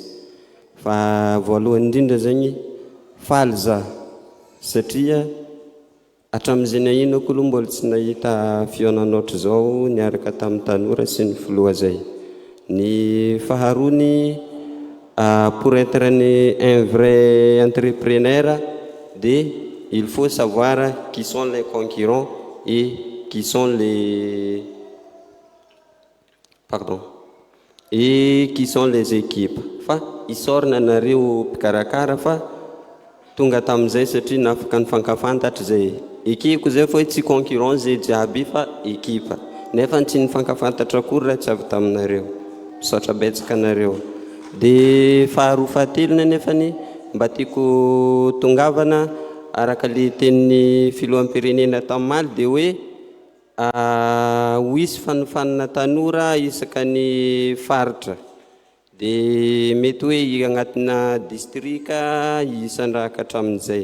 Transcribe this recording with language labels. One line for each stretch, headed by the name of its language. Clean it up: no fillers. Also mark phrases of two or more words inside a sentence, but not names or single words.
Malagasy: Fa voalohany indrindra zany faly za satria hatramin'izay ino koa mbola tsy nahita fihaonana ohatry zao niaraka tamin'ny tanora sy ny filoha zay. Ny faharoa ny
French: pour être un vrai entrepreneur, il faut savoir qui sont les concurrents et qui sont les équipes.
Malagasy: Fa isornanareo mpikarakara fa tonga tamin'izay satria nafaka nifankafantatra zay ekeko zay fa tsy concurrent zay jiaby fa ekipa nefa tsy nifankafantatra akory raha tsy avy taminareo misaotra betsaka anareo. Dia faharoa fahatelona nefany mba tiako tongavana araka le tenin'ny filoham-pirenena tamimaly dia hoe ho isy fanofanana tanora isaka ny faritra dia mety hoe agnatina distrika isandraka hatramin'izay.